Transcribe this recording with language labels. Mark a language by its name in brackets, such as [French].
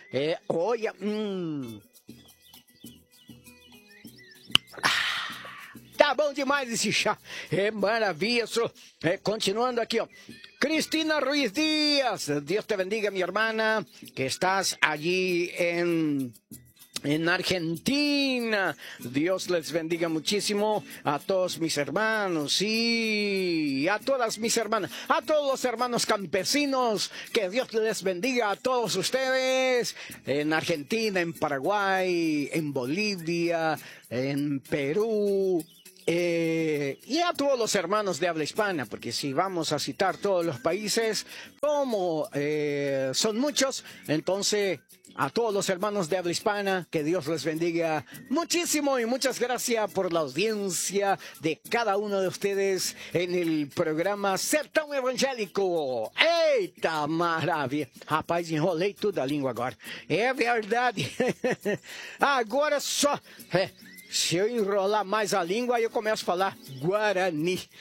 [Portuguese] É, olha, Tá bom demais esse chá. É maravilha, senhor. É, continuando aqui, ó. Cristina Ruiz Dias. Deus te bendiga, minha irmã, que estás allí em... [Spanish] En Argentina, Dios les bendiga muchísimo a todos mis hermanos y a todas mis hermanas, a todos los hermanos campesinos, que Dios les bendiga a todos ustedes en Argentina, en Paraguay, en Bolivia, en Perú. Y a todos los hermanos de habla hispana, porque si vamos a citar todos los países, como son muchos, entonces a todos los hermanos de habla hispana, que Dios les bendiga muchísimo y muchas gracias por la audiencia de cada uno de ustedes en el programa Sertão Evangélico. ¡Eita maravilla! [Portuguese] Rapaz, enrolei [Spanish] toda la lengua ahora. Es verdad. Ahora só. [Portuguese] Se eu enrolar mais a língua, aí eu começo a falar Guarani.